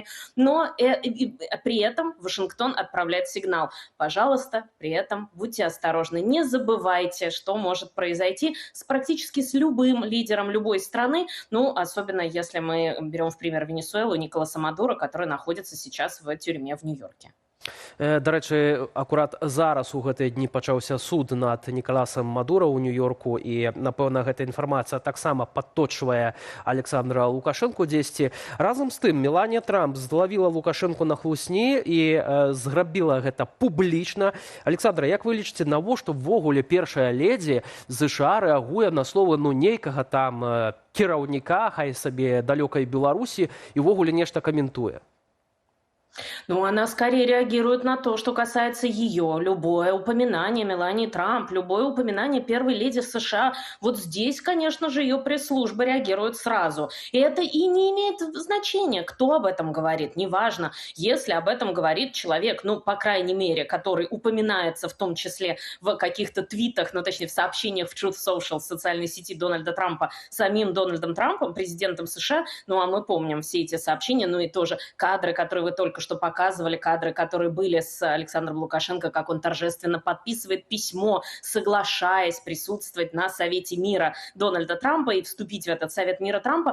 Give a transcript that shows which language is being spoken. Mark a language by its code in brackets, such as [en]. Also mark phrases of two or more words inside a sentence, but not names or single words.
[ru] Но при этом Вашингтон отправляет сигнал: пожалуйста, при этом будьте осторожны, не забывайте, что может произойти практически с любым лидером любой страны, ну, особенно если мы берем в пример Венесуэлу, Николаса Мадуро, который находится сейчас в тюрьме в Нью-Йорке. [be] Да рэчы, акурат зараз у гэтыя дні пачаўся суд над Николасом Мадуро ў Нью-Йорку, і, напэўна, гэта інфармацыя таксама падточвае Александра Лукашенко дзесьці. Разам з тым, Меланія Трамп злавіла Лукашенко на хлусні і зрабіла гэта публічна. Александра, як вы лічыце, навошта ввогуле першая ледзі ЗША рэагуе на словы нейкага там кіраўніка, хай сабе далёкай Беларусі, і ўвогуле нешта каментуе? [ru] Ну, она скорее реагирует на то, что касается ее. Любое упоминание Мелании Трамп, любое упоминание первой леди США, вот здесь, конечно же, ее пресс-служба реагирует сразу. И это и не имеет значения, кто об этом говорит, неважно. Если об этом говорит человек, ну, по крайней мере, который упоминается в том числе в каких-то твитах, ну, точнее, в сообщениях в Truth Social, социальной сети Дональда Трампа, самим Дональдом Трампом, президентом США, ну, а мы помним все эти сообщения, ну, и тоже кадры, которые вы только что показывали, кадры, которые были с Александром Лукашенко, как он торжественно подписывает письмо, соглашаясь присутствовать на Совете мира Дональда Трампа и вступить в этот Совет мира Трампа.